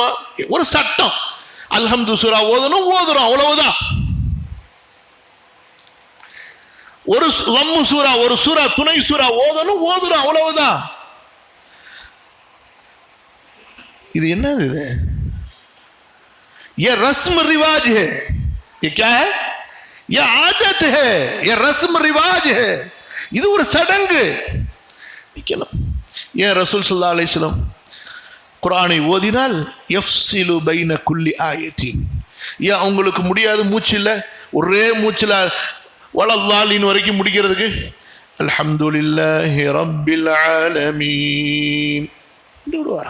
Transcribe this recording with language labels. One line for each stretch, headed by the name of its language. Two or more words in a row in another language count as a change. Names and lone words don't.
Tamil: ஒரு சட்டம், அல்ஹம்து சூரா ஓதுறோம், அவ்வளவுதான். ஒரு லம்மு சூரா, ஒரு சூரா, துணை சூரா ஓதுறோம், அவ்வளவுதான். இது என்னது?
Urdu: இது ये रस्म रिवाज है, ये क्या है? ये आदत है, ये रस्म रिवाज है.
Tamil: இது ஒரு சடங்கு. ஏன் ரசூல்
Arabic: صلى الله عليه وسلم
Tamil: குர்ஆனை ஓதினால்
Arabic: يفصل بين كل آية,
Tamil: ஏன் அவங்களுக்கு முடியாது, மூச்சு இல்லை, ஒரே மூச்சில் வலல்லாலின் வரைக்கும் முடிக்கிறதுக்கு
Arabic: الحمد لله رب العالمين
Tamil: விடுவார்.